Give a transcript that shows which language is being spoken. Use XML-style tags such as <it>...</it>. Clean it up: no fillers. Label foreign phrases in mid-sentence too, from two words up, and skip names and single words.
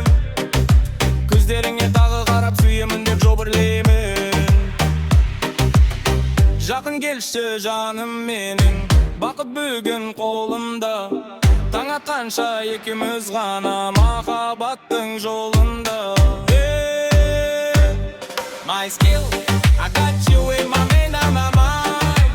<kk>Көздеріңе тағы қарап сүйемін деп жобырлеймін. Жақын келші жаным менің, бақыт бүгін қолымда. Таң атқанша екеуміз ғана махаббаттың жолында.</kk> <en>My skill, I got you in my mind and my mind.</en>